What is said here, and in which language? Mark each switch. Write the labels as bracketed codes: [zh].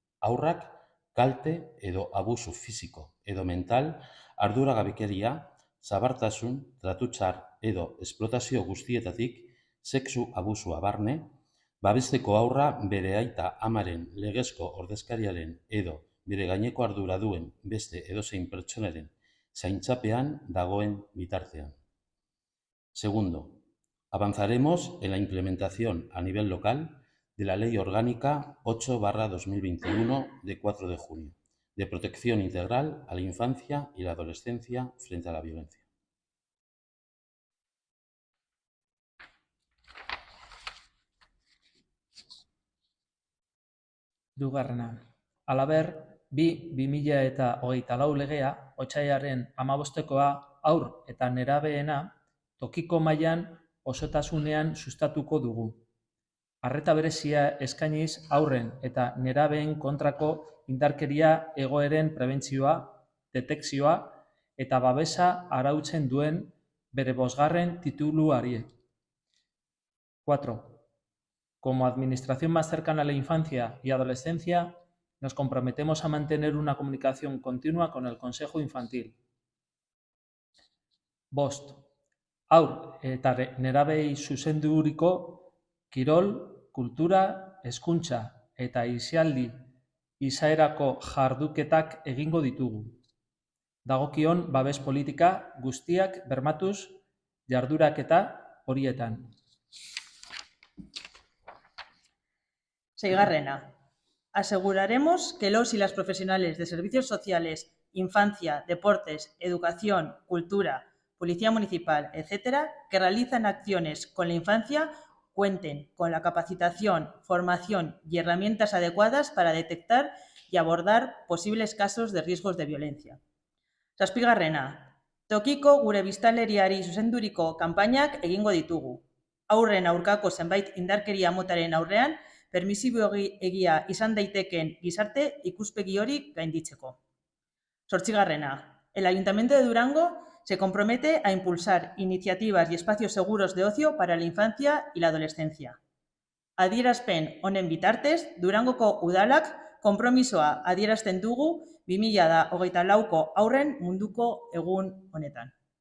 [eu] Haurrak kalte edo abusu fisiko edo mental, arduragabekeria, zabartasun, tratu txar edo esplotazio guztietatik, sexu abusua barne, babesteko haurra bere aita amaren legezko ordezkariaren edo bere gaineko ardura duen beste edozein pertsonaren zaintzapean dagoen bitartean. [es] Segundo, avanzaremos en la implementación a nivel local de la Ley Orgánica 8/2021 de 4 de junio, de protección integral a la infancia y la adolescencia frente a la violencia. [eu] Dugarrena. Halaber, 2024 legea, otsailaren 15koa haur eta nerabeena tokiko mailan osotasunean sustatuko dugu. Arreta berezia eskainiz haurren eta nerabeen kontrako indarkeria egoeren prebentzioa, detekzioa eta babesa arautzen duen bere 5. tituluari. 4. [es] Como administración más cercana a la infancia y adolescencia, nos comprometemos a mantener una comunicación continua con el Consejo Infantil. 5. [eu] Haur eta nerabei zuzenduriko kirol, kultura, hezkuntza eta aisialdi izaerako jarduketak egingo ditugu. Dagokion babes politika guztiak bermatuz jarduraketa horietan. 6. [es] Aseguraremos que los y las profesionales de servicios sociales, infancia, deportes, educación, cultura, policía municipal, etc., que realizan acciones con la infancia cuenten con la capacitación, formación y herramientas adecuadas para detectar y abordar posibles casos de riesgos de violencia. 7. [eu] Tokiko gure biztanleriari zuzenduriko kanpainak egingo ditugu. Haurren aurkako zenbait indarkeria motaren aurrean, permisiboegia izan daiteken gizarte ikuspegi hori gainditzeko. 8. [es] El Ayuntamiento de Durango se compromete a impulsar iniciativas y espacios seguros de ocio para la infancia y la adolescencia. [eu] Adierazpen honen bitartez, Durangoko udalak konpromisoa adierazten dugu 2024ko haurren munduko egun honetan.